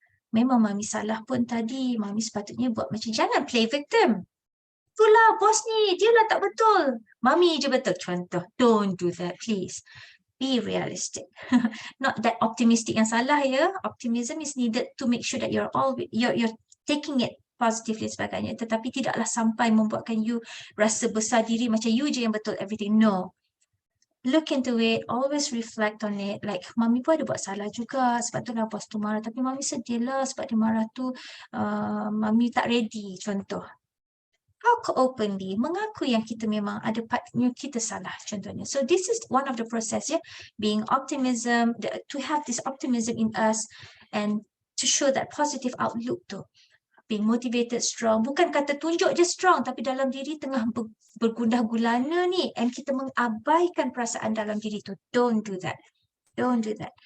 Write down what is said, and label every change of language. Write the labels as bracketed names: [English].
[Malay] Memang mami salah pun tadi, mami sepatutnya buat macam, jangan play victim. Itulah bos ni, dia lah tak betul. Mami je betul. [English] Contoh, don't do that please. Be realistic. Not that optimistic yang salah ya. Optimism is needed to make sure that you're taking it positively sebagainya. [Malay] Tetapi tidaklah sampai membuatkan you rasa besar diri macam you je yang betul everything. [English] No. Look into it, always reflect on it. [Malay] Like, mami pun ada buat salah juga, sebab tu lah bos tu marah. Tapi mami sedih lah sebab dia marah tu, mami tak ready, contoh. [English] Talk openly, [Malay] mengaku yang kita memang ada partnya kita salah, contohnya. [English] So this is one of the process, yeah, being optimism, to have this optimism in us and to show that positive outlook tu. [Malay] Being motivated, strong, bukan kata tunjuk je strong, tapi dalam diri tengah bergundah gulana ni and kita mengabaikan perasaan dalam diri tu. [English] Don't do that. Don't do that.